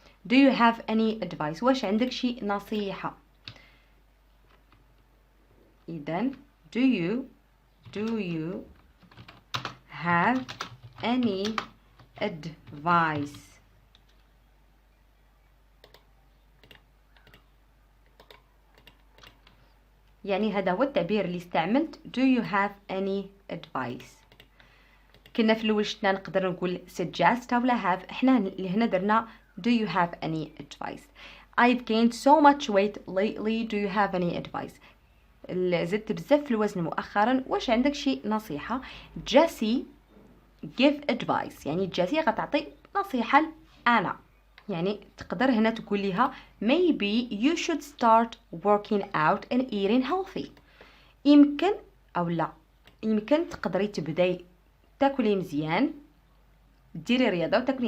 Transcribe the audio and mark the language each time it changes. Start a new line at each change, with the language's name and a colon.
English: Do you have any advice؟
Arabic: واش عندك شي نصيحة؟ إذن
English: do you have any advice؟
Arabic: يعني هذا هو التعبير اللي استعملت.
English: Do you have any advice؟
Arabic: كنا في الأول شفنا نقدر نقول suggest ولا have. احنا هنا درنا
English: do you have any advice. I've gained so much weight lately. Do you have any advice؟
Arabic: زدت بزاف في الوزن مؤخرا، واش عندك شي نصيحة؟ جاسي
English: give advice،
Arabic: يعني جاسي غتعطي نصيحة أنا. يعني تقدر هنا تقول لها
English: maybe you should start working out and eating healthy.
Arabic: يمكن أو لا يمكن تقدري تبداي تاكلي مزيان، ديري رياضة وتاكلي.